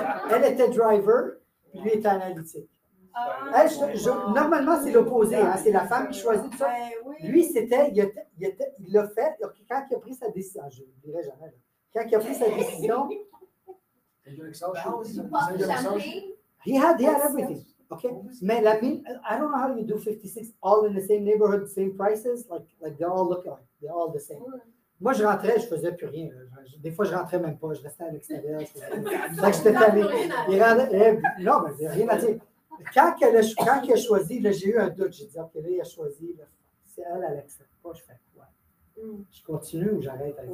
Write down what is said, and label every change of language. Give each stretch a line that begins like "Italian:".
French: Elle était driver, puis lui était analytique. Elle, normalement, c'est l'opposé, hein, c'est la femme qui choisit tout ça. Ben oui. Lui, il l'a fait, quand il a pris sa décision, je ne le dirai jamais, là. Quand il a pris sa décision,
English: Is your Excel sheet?
French: Tu passes
English: Is
French: le
English: your Excel sheet?
French: champagne.
English: he had everything. Okay, mais I don't know how you do 56 all in the same neighborhood, same prices, like they all look like, they're all the same.
French: Moi, je rentrais, je faisais plus rien. Des fois, je rentrais même pas, je restais à l'extérieur. Fait que j'étais tanné. Non, mais j'ai rien à dire. Quand il a choisi, là, j'ai eu un doute. J'ai dit, OK, là, il a choisi. Là, Si elle n'accepte pas, je fais quoi? Mm. Je continue ou j'arrête avec